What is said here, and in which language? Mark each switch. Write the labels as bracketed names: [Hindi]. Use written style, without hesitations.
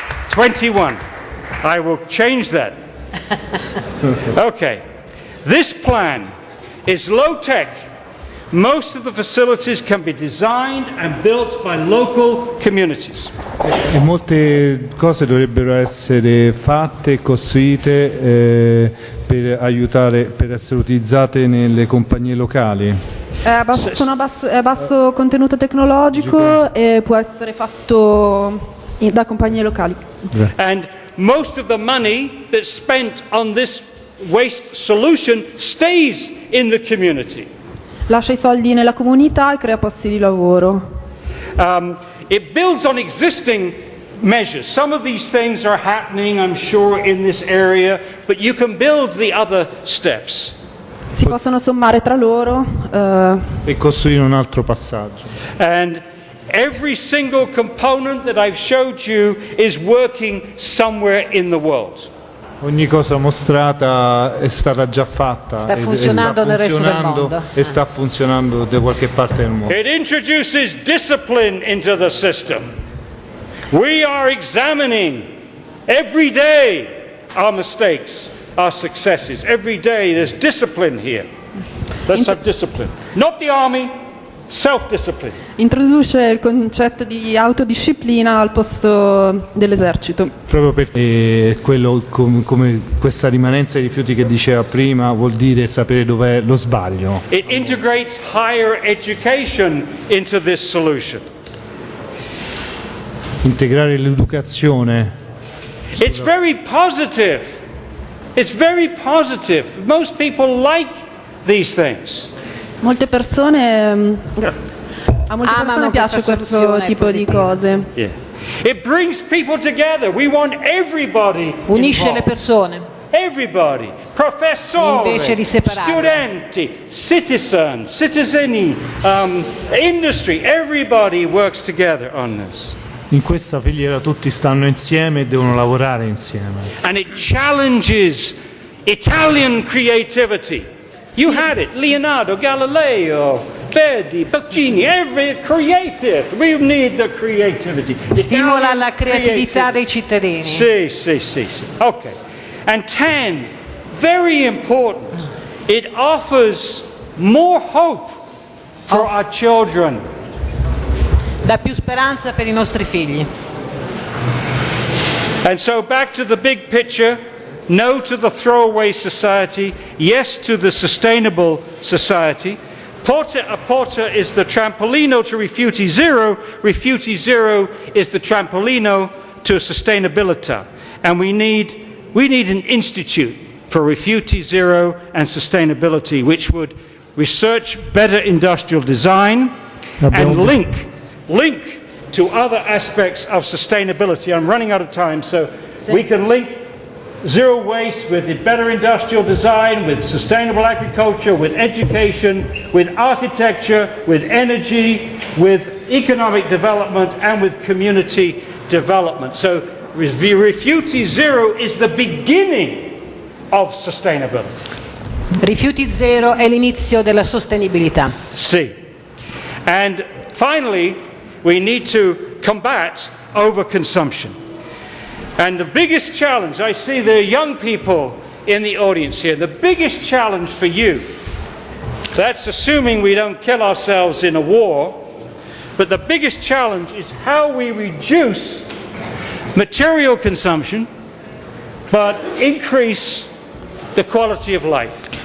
[English] 21. I will change that. Okay. This plan is low-tech. Most of the facilities can be designed and built by local communities. [Italian] E molte cose dovrebbero essere fatte e costruite per aiutare, per essere utilizzate nelle compagnie locali. È a basso contenuto tecnologico e può essere fatto da compagnie locali. [English] And most of the money that's spent on this waste solution stays in the community. [Italian] Lascia i soldi nella comunità e crea posti di lavoro. [English] It builds on existing measures. Some of these things are happening, I'm sure, in this area, but you can build the other steps. [Italian] Si possono sommare tra loro. E costruire un altro passaggio. [English] And every single component that I've showed you is working somewhere in the world. [Italian] Ogni cosa mostrata è stata già fatta. Sta funzionando nel resto del mondo. E sta funzionando da qualche parte del mondo. [English] It introduces discipline into the system. We are examining every day our mistakes, our successes. Every day there's discipline here. Let's have discipline. Not the army, self-discipline. [Italian] Introduce il concetto di autodisciplina al posto dell'esercito. Proprio perché quello come questa rimanenza di rifiuti che diceva prima vuol dire sapere dov'è lo sbaglio. [English] It integrates higher education into this solution. [Italian] Integrare l'educazione. [English] It's very positive. It's very positive. Most people like these things. [Italian] Molte persone piace questo tipo di cose. [English] Yeah. It brings people together. We want everybody [Italian] Unisce [English] involved. [Italian] le persone. [English] Everybody, [Italian] professori, Invece di separarle. studenti, citizeni, [English] industry, everybody works together on this. [Italian] In questa filiera tutti stanno insieme e devono lavorare insieme. [English] And it challenges Italian creativity. You had it, Leonardo, Galileo, Verdi, Bocchini, every creative. We need the creativity. [Italian] Stimola la creatività dei cittadini. Sì. Okay. [English] And 10, very important, it offers more hope for our children. [Italian] Dà più speranza per i nostri figli. [English] And so back to the big picture, no to the throwaway society, yes to the sustainable society. Porta a Porta is the trampolino to Rifiuti Zero. Rifiuti Zero is the trampolino to sustainabilità. And we need an institute for Rifiuti Zero and sustainability, which would research better industrial design and link to other aspects of sustainability. I'm running out of time, so we can link zero waste with better industrial design, with sustainable agriculture, with education, with architecture, with energy, with economic development, and with community development. So Rifiuti Zero is the beginning of sustainability. [Italian] Rifiuti zero è l'inizio della sostenibilità. [English] See. And finally, we need to combat overconsumption. And the biggest challenge, I see there are young people in the audience here, the biggest challenge for you, that's assuming we don't kill ourselves in a war, but the biggest challenge is how we reduce material consumption but increase the quality of life.